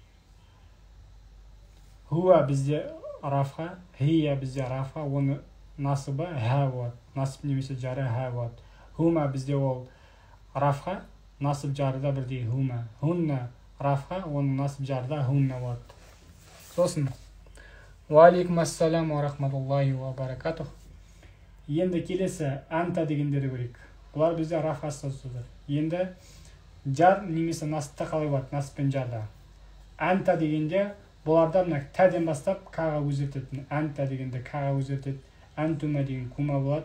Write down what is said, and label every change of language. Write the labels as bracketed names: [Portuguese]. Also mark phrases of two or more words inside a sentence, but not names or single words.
[Kazakh] Хуа бізде рафа, хия бізде рафа, оны насыбы хә болады. Насып немесе жары хә болады. Хума бізде ол рафа, насып жарда бірдей хума. Хунна рафа, оның насып жарда хунна болады. [Arabic] Сосын و عليكم السلام و رحمة الله و بركاته. [Kazakh] Енді келесі анта дегендерді көрейік. Бұлар бізде рафа статусыdır. Енді жар немесе насыпта қалай болады? Насып пен жарда. Анта дегенде бұларда мына тәден бастап каға өзгертеді. Анта дегенде каға өзгертеді. Антума деген кума болады.